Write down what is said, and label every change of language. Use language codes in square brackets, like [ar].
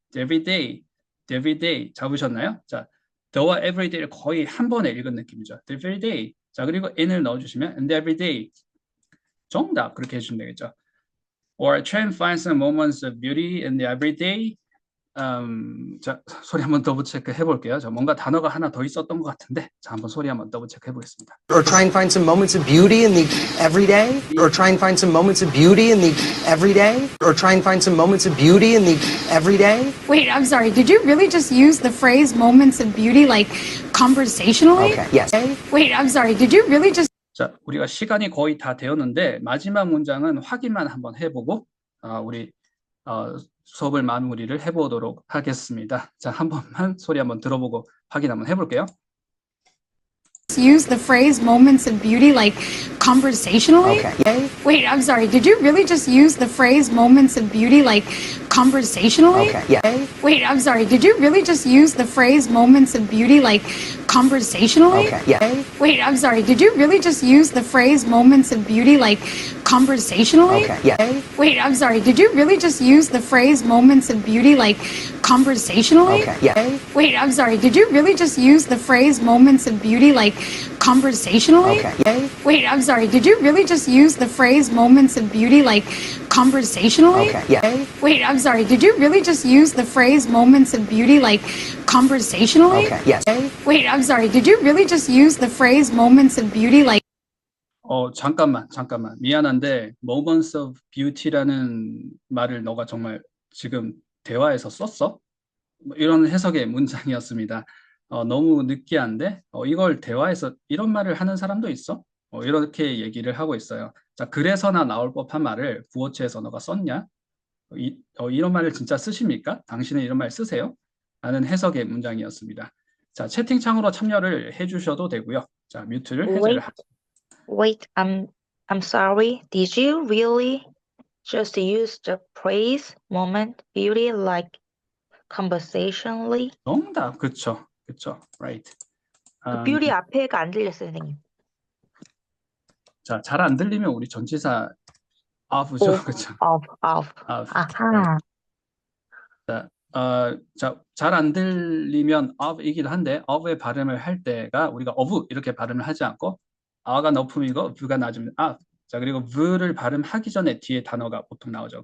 [en] The everyday [ko] 잡으셨나요? 자, the와 everyday를 거의 한 번에 읽은 느낌이죠. [en] The everyday. [ko] 자, 그리고 in을 넣어주시면 [en] and the everyday. [ko] 정답 그렇게 해주시면 되겠죠. [en] Or try and find some moments of beauty in the everyday. [ko] 자, 소리 한번 더블 체크 해볼게요. 자, 뭔가 단어가 하나 더 있었던 것 같은데, 자, 한번 소리 한번 더블 체크 해보겠습니다. [en] Or try and find some moments of beauty in the everyday? Or try and find some moments of beauty in the everyday? Or try and find some moments of beauty in the everyday? Wait, I'm sorry. Did you really just use the phrase moments of beauty like conversationally? Okay, yes. Wait, I'm sorry. Did you really just [ko] 자, 우리가 시간이 거의 다 되었는데 마지막 문장은 확인만 한번 해보고 우리 수업을 마무리를 해보도록 하겠습니다. 자, 한 번만 소리 한번 들어보고 확인 한번 해볼게요. [en] use the phrase moments of beauty like conversationally? Okay. Wait, I'm sorry. Did you really just use the phrase moments of beauty like conversationally? Okay, yeah. Wait, I'm sorry. Did you really just use the phrase moments of beauty like conversationally? Okay, yeah. Wait, I'm sorry. Did you really just use the phrase moments of beauty like conversationally? Okay, yeah. Wait, I'm sorry. Did you really just use the phrase moments of beauty like conversationally? Okay, yeah. Wait, I'm sorry. Did you really just use the phrase moments of beauty like conversationally? Okay, yeah. Wait, I'm sorry. Did you really just use the phrase moments of beauty like conversationally? Okay, yeah. Wait, I'm sorry. Did you really just use the phrase moments of beauty like conversationally? Okay, yes. Wait, I'm sorry. Did you really just use the phrase moments of beauty like [ko] 잠깐만. 미안한데 [en] moments of beauty [ko] 라는 말을 너가 정말 지금 대화에서 썼어? 이런 해석의 문장이었습니다. 너무 느끼한데 이걸 대화에서 이런 말을 하는 사람도 있어? 이렇게 얘기를 하고 있어요. 자, 그래서나 나올 법한 말을 구어체에서 너가 썼냐? 이런 말을 진짜 쓰십니까? 당신은 이런 말 쓰세요? 라는 해석의 문장이었습니다. 자, 채팅창으로 참여를 해주셔도 되고요. 자, 뮤트를 해제를 [en] Wait, I'm sorry. Did you really just use the phrase moment beauty like conversationally? [ko] 정답, 그쵸, right. 그 beauty 앞에가 안 들렸어요, 선생님. 자, 잘 안 들리면 우리 전치사 of죠, 그쵸? Of. 아하. 자, 잘 안 들리면 of이기도 한데 of의 발음을 할 때가 우리가 of 이렇게 발음을 하지 않고 아가 높음이고 v가 낮으면 자, 그리고 v를 발음하기 전에 뒤에 단어가 보통 나오죠.